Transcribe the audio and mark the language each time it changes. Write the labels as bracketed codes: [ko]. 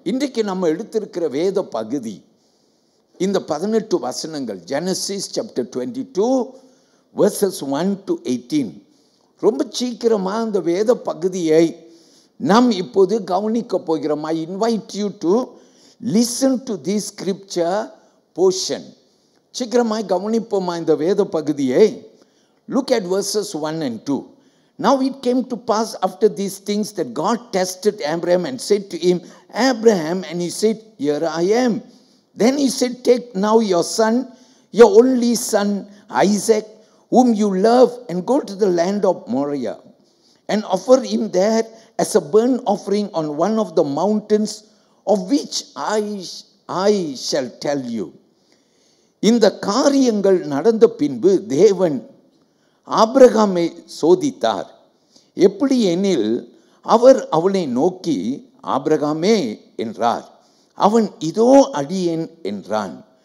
[ta] இன்றைக்கு நம்ம எடுத்திருக்கிற வேத பகுதி இந்த 18 வசனங்கள், [en] Genesis chapter 22 verses 1 to 18. [ta] ரொம்ப சீக்கிரமாக அந்த வேத பகுதியை நாம் இப்போது கவனிக்க போகிறோம். [en] I invite you to listen to this scripture portion. [ta] சீக்கிரமாய் கவனிப்போமா இந்த வேத பகுதியை? [en] Look at verses 1 and 2. Now it came to pass after these things that God tested Abraham and said to him, Abraham, and he said, Here I am. Then he said, Take now your son, your only son, Isaac, whom you love, and go to the land of Moriah, and offer him there as a burnt offering on one of the mountains of which I shall tell you. [ta] இந்த காரியங்கள் நடந்த பின்பு தேவன் ஆபிரகாமை சோதித்தார். எப்படி எனில், அவர் அவனை நோக்கி, ஆபிரகாமே என்றார். அவன், இதோ அடியேன் என்றான்.